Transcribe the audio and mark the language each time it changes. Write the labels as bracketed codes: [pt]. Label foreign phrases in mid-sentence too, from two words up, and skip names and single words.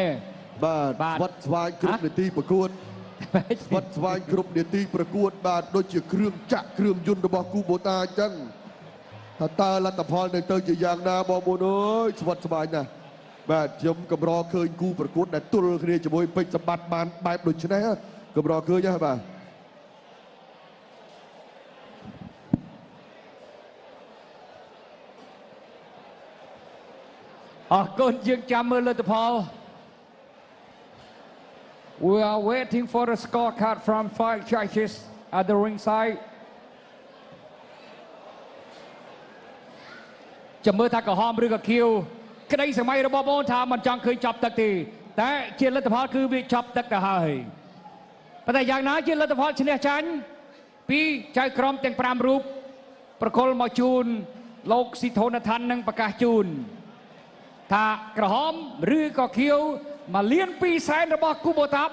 [km] បាទស្វិតស្វាញគ្រប់នាទីប្រកួតស្វិតស្វាញគ្រប់នាទីប្រកួតបាទដូចជាគ្រឿងចាក់គ្រឿងយន្តរបស់គូបូតាអញ្ចឹងថាតើលទ្ធផលនឹងទៅជាយ៉ាងណាបងប្អូនអើយស្វិតស្វាញណាស់បាទខ្ញុំកម្រឃើញគូប្រកួតដែលទល់គ្នាជាមួយពេជ្រសម្បត្តិបានបែបដូចនេះកម្រឃើញហ្នឹងបាទ អរគុណយើងចាំមើលលទ្ធផល [en] We are waiting for the scorecard from 5 judges at the ringside [km] ចាំមើល ថាក្រហមឬក៏ខៀវក្តីសម័យរបស់បងថាមិនចង់ឃើញចាប់ទឹកទេតែជាលទ្ធផលគឺវាចាប់ទឹកទៅហើយប៉ុន្តែយ៉ាងណាជាលទ្ធផលឈ្នះចាញ់ពីចៅក្រមទាំង5រូបប្រគល់មកជូនលោកស៊ីធនឋាននឹងប្រកាសជូនថាក្រហមឬក៏ខៀវ1.2 លានរបស់គូបូតា